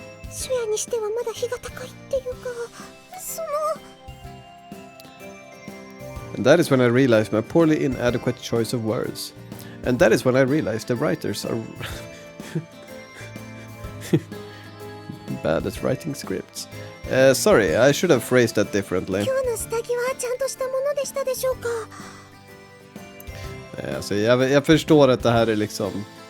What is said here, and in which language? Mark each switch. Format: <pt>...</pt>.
<ja>シュヤにしてはまだ日が高いっていうか、その。</ja> <en>And that is when I realized my poorly inadequate choice of words. And that is when I realized the writers are bad at writing scripts. Sorry, I should have phrased that differently.</en> <ja>今日の下着はちゃんとしたものでしたでしょうか。</ja> <sv>Alltså, jag förstår att det här är liksom...</sv>